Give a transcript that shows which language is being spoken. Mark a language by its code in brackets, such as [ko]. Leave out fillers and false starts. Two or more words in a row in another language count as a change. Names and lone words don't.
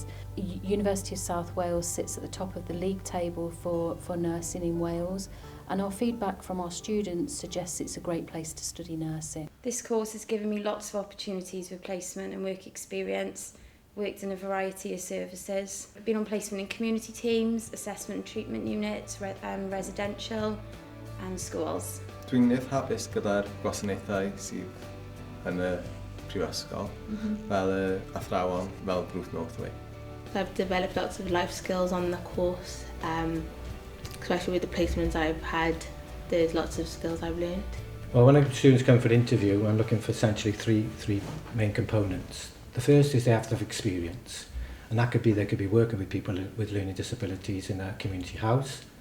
[en] University of South Wales sits at the top of the league table for nursing in Wales, and our feedback from our students suggests it's a great place to study nursing. This course has given me lots of opportunities with placement and work experience. Worked in a variety of services. I've been on placement in community teams, assessment and treatment units, residential and schools. [cy] Dwi'n eitha hapus gyda'r gwasanaethau sydd yn y prifysgol, fel athrawon, fel Brooke Northway. [en] I've developed lots of life skills on the course, especially with the placements I've had. There's lots of skills I've learned. Well, when students come for an interview, I'm looking for essentially three main components. The first is they have to have experience, and that could be they could be working with people with learning disabilities in a community house.